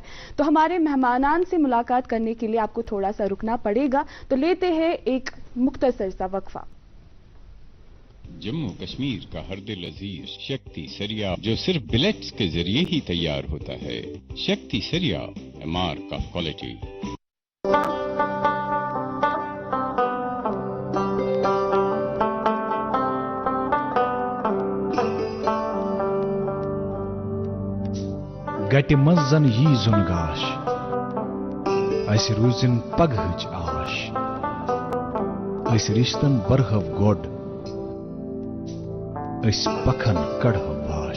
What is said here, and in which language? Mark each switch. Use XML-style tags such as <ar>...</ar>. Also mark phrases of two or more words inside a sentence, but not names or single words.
<hi>तो हमारे मेहमानान से मुलाकात करने के लिए आपको थोड़ा सा रुकना पड़ेगा। तो लेते हैं एक मुख्तसर सा वक्फा। जम्मू कश्मीर का हर दिल अजीज शक्ति सरिया जो सिर्फ बिलेट्स के जरिए ही तैयार होता है। शक्ति सरिया</hi> <en>mark of quality.</en> <ks>गटि मंज जन यी जुन गाश अस रूजिन पगहच आश अस रिश्तन बरहव गोड अस पखन कड़हव वाश।</ks>